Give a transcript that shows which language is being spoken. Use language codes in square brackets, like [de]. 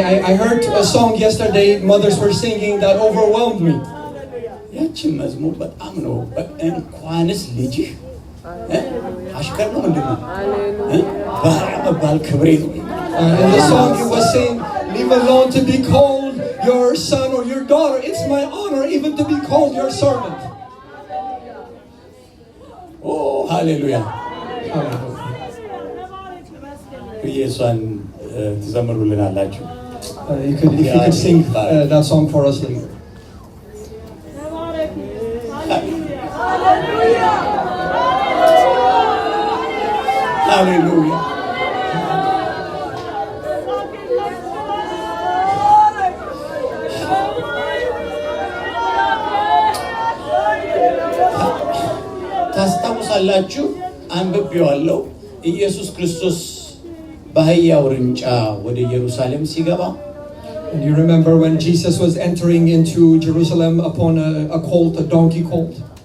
[en] I heard a song yesterday, mothers were singing, that overwhelmed me. [am] ያቺ መዝሙር በጣም ነው እንኳንስ ልጅህ አሽከር ነው ምንድነው ባሪያ መባል ክብሬ ነው። [en] In the song he was saying, leave alone to be called your son or your daughter. It's my honor even to be called your servant. Oh, hallelujah. [am] ኢየሱስን ትዘምሩልናላችሁ? [en] If you could sing that song for us later. Hallelujah. [am] ታስታውሳላችሁ? አንብቤዋለሁ። ኢየሱስ ክርስቶስ በአህያ ውርንጫ ወደ ኢየሩሳሌም ሲገባ [en] And you remember when Jesus was entering into Jerusalem upon a colt, a donkey colt?